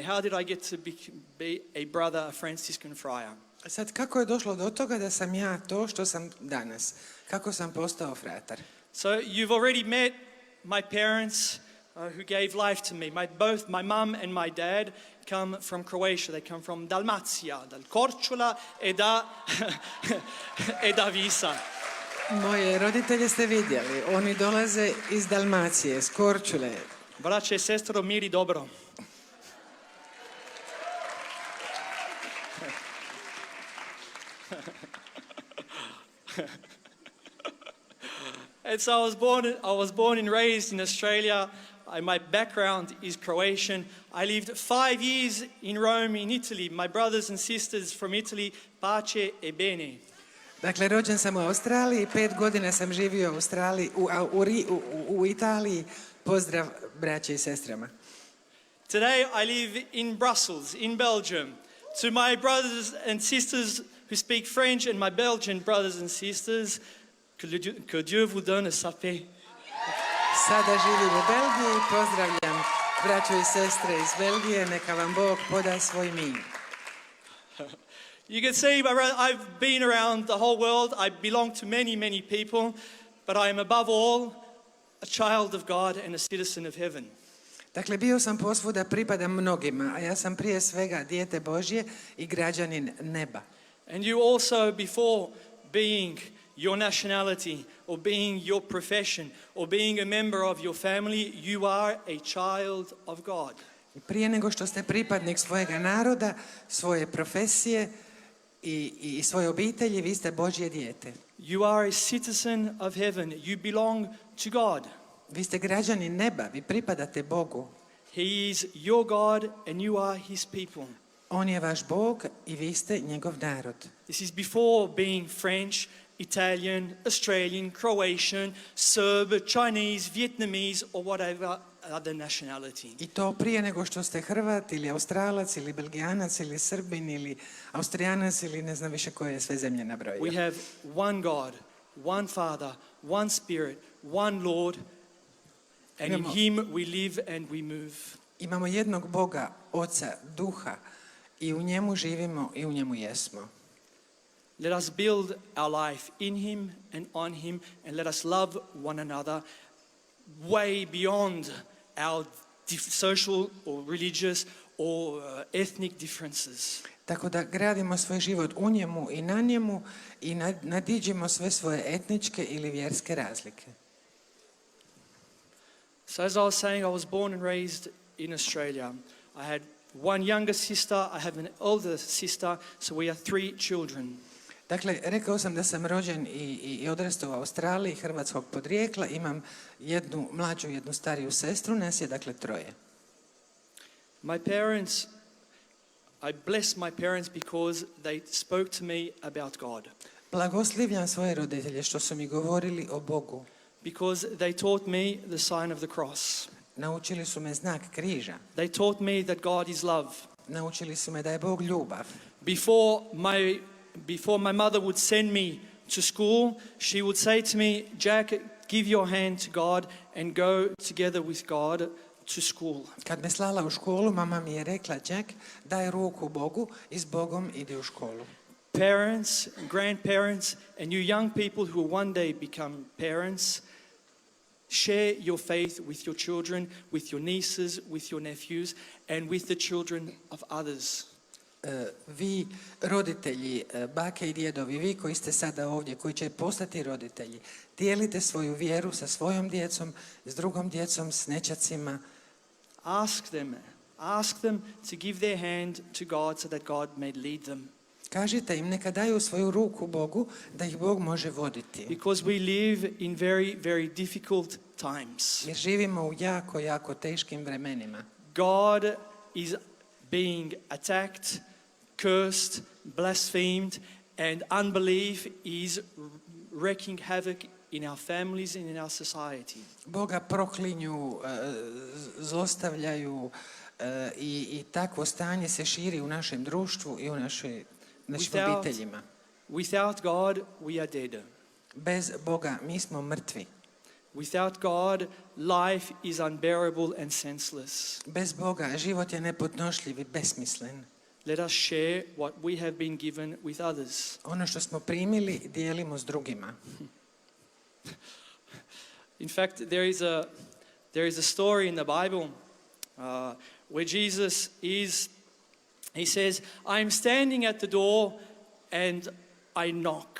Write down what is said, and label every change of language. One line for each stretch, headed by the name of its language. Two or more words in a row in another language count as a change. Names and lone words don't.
English: How did I get to be a brother, a Franciscan friar?
Croatian: Sad, kako je došlo do toga da sam ja to što sam danas? Kako sam postao fratar?
English: So you've already met my parents. who gave life to me. Both my mum and my dad come from Croatia. They come from Dalmacija,
Italian: dal Korčula e da Visa.
Croatian: Moje roditelje ste vidjeli, oni dolaze iz Dalmacije, s Korčule. Braće i sestro, mir i dobro.
English: And so I was born and raised in Australia. My background is Croatian. I lived 5 years in Rome, in Italy. My brothers and sisters from Italy,
Italian: pace e bene.
Croatian: Dakle, rođen sam u Australiji, 5 godina sam živio u Australiji, u Italiji. Pozdrav braće i sestrama.
English: Today I live in Brussels, in Belgium. To my brothers and sisters who speak French and my Belgian brothers and sisters,
French: que Dieu vous donne sa paix.
Croatian: Sada živim u Belgiji, pozdravljam braćo i sestre iz Belgije, neka vam Bog poda svoj mir.
English: You can see, I've been around the whole world. I belong to many, many people, but I am above all a child of God and a citizen of heaven.
Croatian: Dakle, bio sam posvuda, pripadam mnogima, a ja sam prije svega dijete Božje i građanin neba.
English: And you also, before being your nationality or being your profession or being a member of your family, you are a child of God.
Croatian: Prije nego što ste pripadnik svojega naroda, svoje profesije i svoje obitelji, vi ste Božje dijete.
English: You are a citizen of heaven. You belong to God.
Croatian: Vi ste građani neba, vi pripadate Bogu.
English: He is your God and you are his people.
Croatian: On je vaš Bog i vi ste njegov narod.
English: This is before being French, Italian, Australian, Croatian, Serb, Chinese, Vietnamese or whatever other nationality.
Croatian: I to prije nego što ste Hrvat ili Australac ili Belgijanac ili Srbin ili Austrijanac ili ne znam više koje sve zemlje nabrojio.
English: We have one God, one Father, one Spirit, one Lord, and in him we live and we move.
Croatian: Imamo jednog Boga, Oca, Duha i u njemu živimo i u njemu jesmo.
English: Let us build our life in him and on him and let us love one another way beyond our social or religious or ethnic differences.
Croatian: Tako da gradimo svoj život u njemu i na njemu i nadiđemo sve svoje etničke ili vjerske razlike.
English: So as I was saying, I was born and raised in Australia. I had one younger sister, I have an older sister, so we are 3 children.
Croatian: Dakle, rekao sam da sam rođen i odrastao u Australiji, hrvatskog podrijetla. Imam jednu mlađu, jednu stariju sestru, nas je dakle 3.
English: My parents, I bless my parents because they spoke to me about God.
Croatian: Blagoslivljam svoje roditelje što su mi govorili o Bogu.
English: Because they taught me the sign of the cross.
Croatian: Naučili su me znak križa.
English: They taught me that God is love.
Croatian: Naučili su me da je Bog ljubav.
English: Before my mother would send me to school, she would say to me, Jack, give your hand to God and go together with God to school.
Croatian: Kad me slala u školu, mama mi je rekla, Jack, daj ruku Bogu i s Bogom idi u školu.
English: Parents, grandparents, and you young people who will one day become parents, share your faith with your children, with your nieces, with your nephews, and with the children of others.
Croatian: Vi roditelji, bake i djedovi, vi koji ste sada ovdje, koji će postati roditelji, dijelite svoju vjeru sa svojom djecom, s drugom djecom, s nećacima.
English: Ask them to give their hand to God so that God may lead them.
Croatian: Kažite im neka daju svoju ruku Bogu da ih Bog može voditi.
English: Because we live in very, very difficult times.
Croatian: Jer živimo u jako, jako teškim vremenima.
English: God is being attacked, cursed, blasphemed, and unbelief is wreaking havoc in our families and in our society.
Croatian: Boga proklinju, zlostavljaju i takvo stanje se širi u našem društvu i u našim obiteljima.
English: Without God, we are dead.
Croatian: Bez Boga mi smo mrtvi.
English: Without God, life is unbearable and senseless.
Croatian: Bez Boga život je nepodnošljiv i besmislen.
English: Let us share what we have been given with others.
Croatian: Ono što smo primili dijelimo s drugima.
English: In fact, there is There is a story in the Bible where Jesus he says, I am standing at the door and I knock.